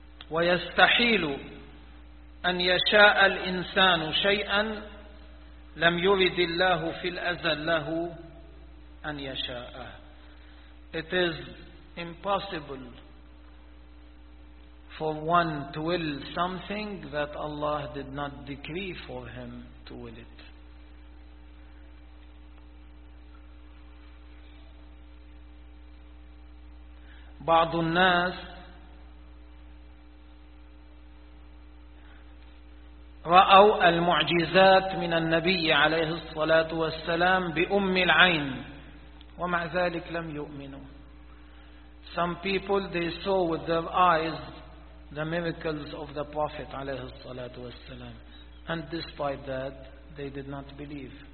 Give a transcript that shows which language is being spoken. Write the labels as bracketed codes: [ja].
[ar] ويستحيل أن يشاء الإنسان شيئا لم يرد الله في الأزل له أن يشاءه. [en] It is impossible for one to will something that Allah did not decree for him to will it. [ar] بعض الناس رأوا المعجزات من النبي عليه الصلاة والسلام بأم العين ومع ذلك لم يؤمنوا. [en] Some people they saw with their eyes the miracles of the Prophet [ar] عليه الصلاة والسلام [en] and despite that they did not believe.